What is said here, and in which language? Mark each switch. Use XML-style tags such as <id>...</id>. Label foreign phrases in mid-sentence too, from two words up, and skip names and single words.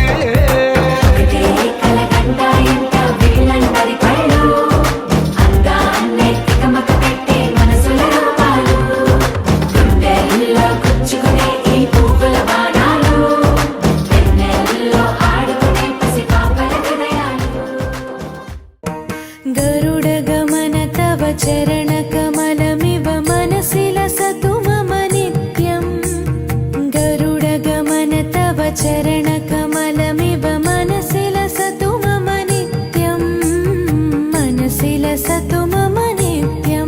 <te>ఒకటే కలగంట ఇంట వీళ్ళందరి కళ్ళు, అందాన్నే తికమక పెట్టే మనసుల రూపాలు, గుండెల్లో గుచ్చుకునే ఈ పువ్వుల బాణాలు, వెన్నెల్లో ఆడుకునే పసిపాపల హృదయాలు.</te> <sa>गरुडगमन तव चरणकमलमिव मनसि लसतु मम नित्यम्। गरुडगमन तव चरणकमलमिव मनसि लसतु मम नित्यम्, मनसि लसतु मम नित्यम्।</sa>